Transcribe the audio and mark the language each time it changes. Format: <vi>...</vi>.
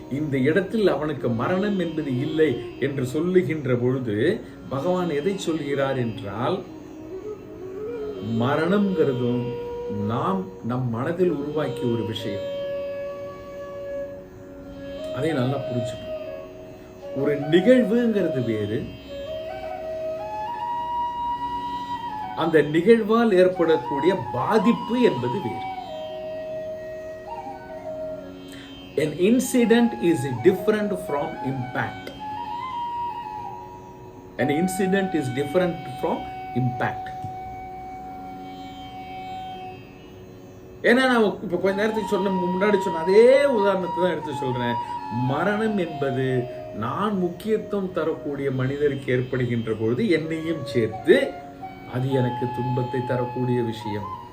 <ta>இந்த இடத்தில் அவனுக்கு மரணம் என்பது இல்லை என்று சொல்லுகின்ற பொழுது பகவான் எதை சொல்கிறார் என்றால், மரணம்ங்கிறதும் நாம் நம் மனதில் உருவாக்கிய ஒரு விஷயம். அதை நல்லா புரிஞ்சுக்கணும். ஒரு நிகழ்வுங்கிறது வேறு, அந்த நிகழ்வால் ஏற்படக்கூடிய பாதிப்பு என்பது வேறு.</ta> <en>An incident is different from impact. An incident is different from impact.</en> <ta>ஏன்னா நான் இப்போ கொஞ்ச நேரத்துக்கு முன்னாடி சொன்ன அதே உதாரணத்தை தான் எடுத்து சொல்றேன். மரணம் என்பது நான் முக்கியத்துவம் தரக்கூடிய மனிதருக்கு ஏற்படுகின்ற பொழுது என்னையும் சேர்த்து அது எனக்கு துன்பத்தை தரக்கூடிய விஷயம்.</ta>